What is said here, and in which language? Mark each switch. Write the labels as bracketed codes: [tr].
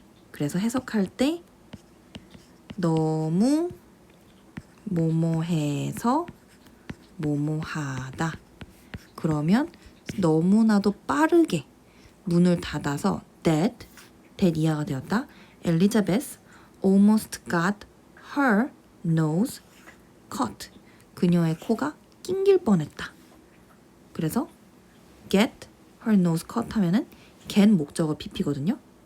[ko] 그래서 해석할 때 너무 뭐뭐해서 뭐뭐하다. 그러면 너무나도 빠르게 문을 닫아서 that 이하가 되었다. [en] Elizabeth almost got her nose caught. [ko] 그녀의 코가 낑길 뻔했다. 그래서 [en] get her nose caught [ko] 하면은 get 목적어 pp거든요.